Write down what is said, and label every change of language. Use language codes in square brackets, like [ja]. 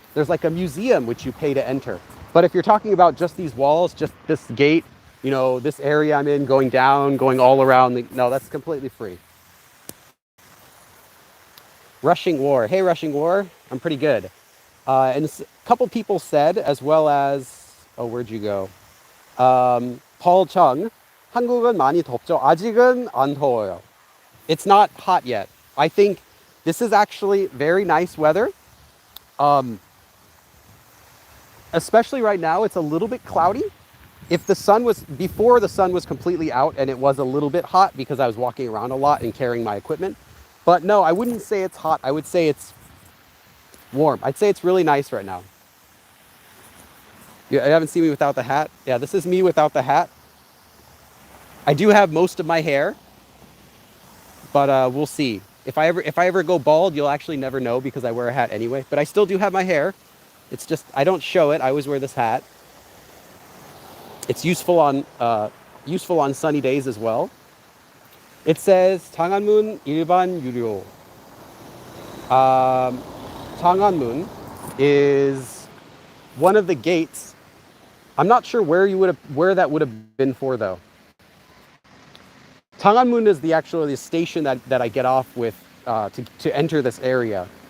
[en] There's like a museum which you pay to enter. But if you're talking about just these walls, just this gate, this area I'm in, going down, going all around, no, that's completely free. Rushing War. Hey, Rushing War. I'm pretty good. And a couple people said, as well as, where'd you go? [ko] Paul Chung, 한국은 많이 덥죠? 아직은 안 더워요. [en] It's not hot yet. I think this is actually very nice weather. Especially right now, it's a little bit cloudy. If before the sun was completely out and it was a little bit hot because I was walking around a lot and carrying my equipment. But no, I wouldn't say it's hot. I would say it's warm. I'd say it's really nice right now. You haven't seen me without the hat? Yeah, this is me without the hat. I do have most of my hair, but we'll see. If I ever go bald, you'll actually never know because I wear a hat anyway. But I still do have my hair. It's just, I don't show it. I always wear this hat. It's useful on sunny days as well. It says 장안문 [ko] 일반 유료. [en] 장안문 is one of the gates. I'm not sure where that would have been for though. 장안문 is the station that I get off with to enter this area.